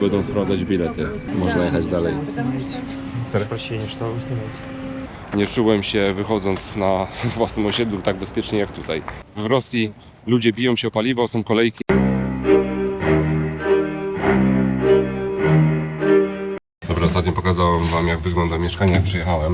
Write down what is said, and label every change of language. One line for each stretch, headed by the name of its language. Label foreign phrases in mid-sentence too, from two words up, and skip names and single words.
Polish: Będą sprawdzać bilety. Można jechać dalej.
Russian: За прощение, что вы снимаете?
Polish: Nie czułem się, wychodząc na własnym osiedlu, tak bezpiecznie jak tutaj. W Rosji ludzie biją się o paliwo, są kolejki. Dobra, ostatnio pokazałem wam, jak wygląda mieszkanie, jak przyjechałem.